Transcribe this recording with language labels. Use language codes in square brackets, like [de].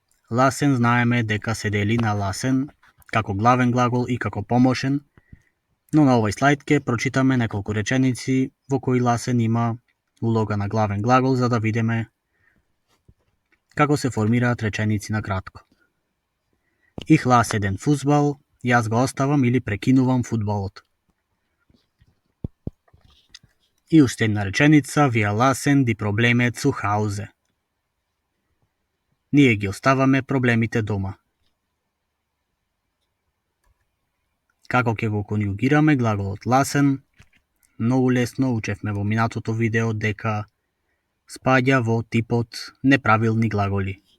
[mk] Ласен знаеме дека се дели на ласен како главен глагол и како помошен, но на овој слайд ќе прочитаме неколку реченици во кои ласен има улога на главен глагол, за да видиме како се формираат реченици на кратко. [de] Ich lasse den Fußball, [mk] јас го оставам или прекинувам фудбалот. И уште една реченица, [de] wir lassen die Probleme zu Hause. [mk] Ние ги оставаме проблемите дома. Како ќе го конјугираме глаголот lassen? Многу лесно, учевме во минатото видео дека спаѓа во типот неправилни глаголи.